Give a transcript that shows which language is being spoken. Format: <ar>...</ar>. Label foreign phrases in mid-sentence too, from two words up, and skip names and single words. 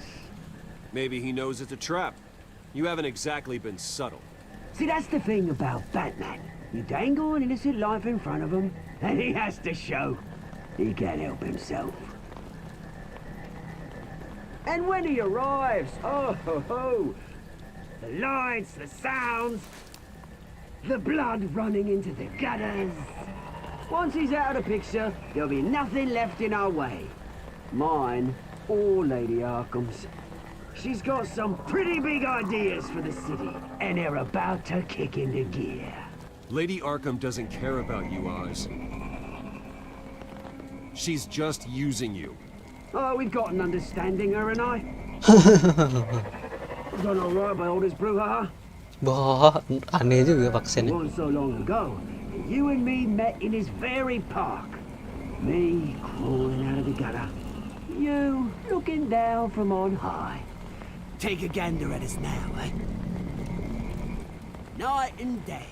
<en>Maybe he knows it's a trap. You haven't exactly been subtle. See, that's the thing about Batman. You dangle an innocent life in front of him, and he has to show he can't help himself. And when he arrives, oh ho ho! The lights, the sounds, the blood running into the gutters. Once he's out of the picture, there'll be nothing left in our way. Mine or Lady Arkham's. She's got some pretty big ideas for the city, and they're about to kick into gear. Lady Arkham doesn't care about you, Oz. She's just using you. Oh, we've got an understanding, her and I. Done all right by all this brouhaha.</en> <id>Wah, aneh juga</id> <en>It</en> <id>vaksinnya.</id> <en>wasn't so long ago. You and me met in this very park. Me crawling out of the gutter. You looking down from on high. Take a gander at us now, eh? Night and day.</en>